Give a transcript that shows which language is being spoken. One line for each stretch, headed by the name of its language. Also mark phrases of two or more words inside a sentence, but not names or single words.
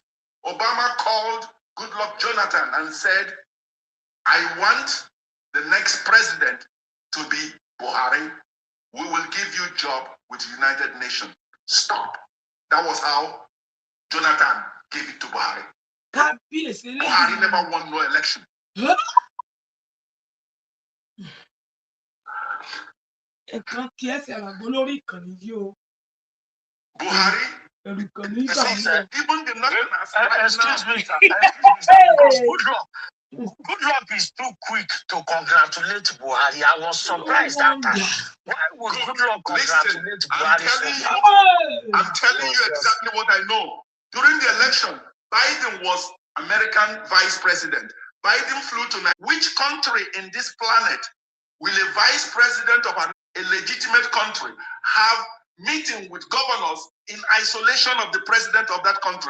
English: Obama called Goodluck Jonathan and said, I want the next president to be Buhari. We will give you a job with the United Nations. Stop. That was how Jonathan gave it to Buhari. Buhari never won no election. Buhari, even the national excuse me, Goodluck is too quick to congratulate Buhari. I was surprised that time. Why would Goodluck congratulate Buhari? I'm telling you exactly what I know. During the election, Biden was American vice president. Biden flew to Nigeria. Which country in this planet will a vice president of a legitimate country have meeting with governors in isolation of the president of that country?